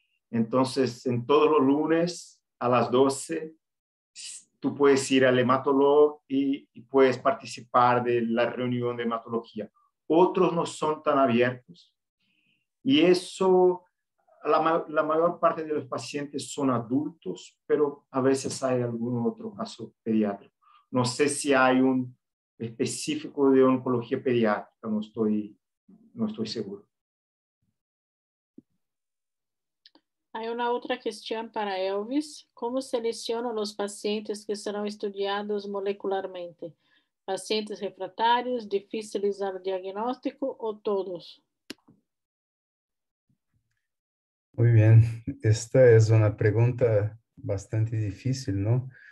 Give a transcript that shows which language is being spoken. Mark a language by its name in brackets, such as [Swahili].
[Spanish] Entonces, en todos los lunes a las 12, tú puedes ir al hematólogo y puedes participar de la reunión de hematología. Otros no son tan abiertos. Y eso, la mayor parte de los pacientes son adultos, pero a veces hay algún otro caso pediátrico. [Portuguese] não sei se há específico de oncologia pediátrica, não estou seguro. Há uma outra questão para Elvis. Como selecionam os pacientes que serão estudiados molecularmente? Pacientes refratários, difíceis ao diagnóstico ou todos? [Spanish] Muy bien, esta es una pregunta bastante difícil, ¿no?